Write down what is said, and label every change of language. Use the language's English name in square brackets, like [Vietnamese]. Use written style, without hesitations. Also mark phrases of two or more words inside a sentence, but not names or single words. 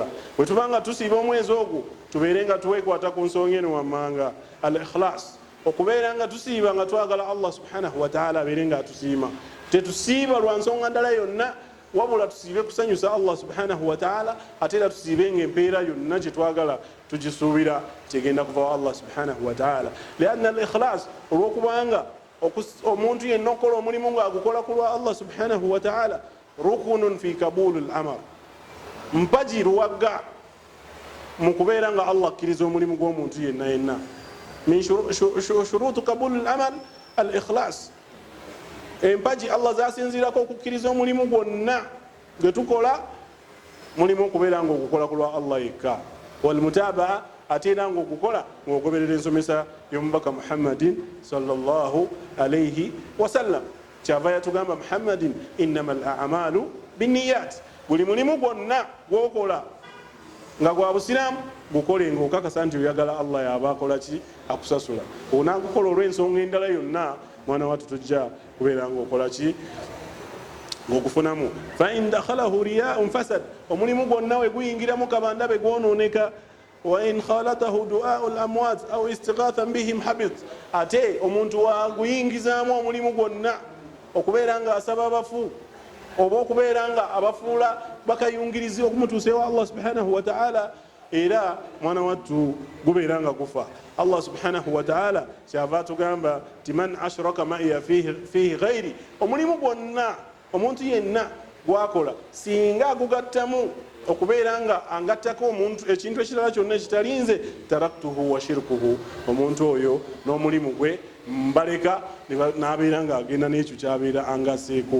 [Ganda] Bwe tuba nga tusiiba omwezi ogwo tubeere nga tuweekwata ku nsonga eno wammanga, al ikhlas, okubeera nga tusiiba nga twagala [Arabic] الله سبحانه وتعالى [Ganda] abeere nga atusiima. Tetusiiba lwa nsonga ndala yonna, wabula tusiibe kusanyusa [Arabic] الله سبحانه وتعالى, [Ganda] ate era tusiibe ng'empeera yonna gye twagala tugisuubira tegenda kuva wa [Arabic] الله سبحانه وتعالى. لأن الإخلاص, [Ganda] olw'okubanga omuntu yenna okola omulimu ng'agukola ku lwa [Arabic] الله سبحانه وتعالى, ركن في قبول العمل, [Ganda] mpaji luwagga mu kubeera nga Allah akkiriza omulimu gw'omuntu yenna. [Arabic] من شروط قبول العمل الإخلاص, [Ganda] empaji Allah zasinzirako okukkiriza omulimu gwonna gwe tukola, mulimu okubeera nga ogukola ku lwa Allah yekka, [Arabic] والمتابعة, [Ganda] ate era nga okukola ng'ogoberera ensomesa y'omubaka [Arabic] محمد صلى الله عليه وسلم. [Ganda] Kyava yatugamba [Arabic] محمد إنما الأعمال بالنيات, [Ganda] buli mulimu gwonna gwokola nga gwa busiraamu gukole ng'okakasa nti oyagala Allah yaba akola ki, akusasula. Onaagukola olw'ensonga endala yonna, mwana wattu tujja kubeera ng'okola ki, ng'ogufunamu. [Arabic] فإن دخله رياء فسد, [Ganda] omulimu gwonna we guyingiramu kabanda be gwonooneka. [Arabic] وإن خالطه دعاء الأموات أو استغاثة بهم حبط, [Ganda] ate omuntu waguyingizaamu omulimu gwonna okubeera nga asaba abafu oba okubeera nga abafuula bakayungirizi okumutuusa ewa [Arabic] الله سبحانه وتعالى, [Ganda] era mwana wattu gubeera nga gufa. [Arabic] الله سبحانه وتعالى [Ganda] kyava tugamba ti [Arabic] من أشرك معي فيه غيري, [Ganda] omulimu gwonna omuntu yenna gwakola singa agugattamu okubeera nga angattako omuntu ekintu ekirala kyonna ekitalinze, [Arabic] تركته وشركه, [Ganda] omuntu oyo n'omulimu gwe mbaleka n'abeera nga agenda n'ekyo kyabeera angaseeko.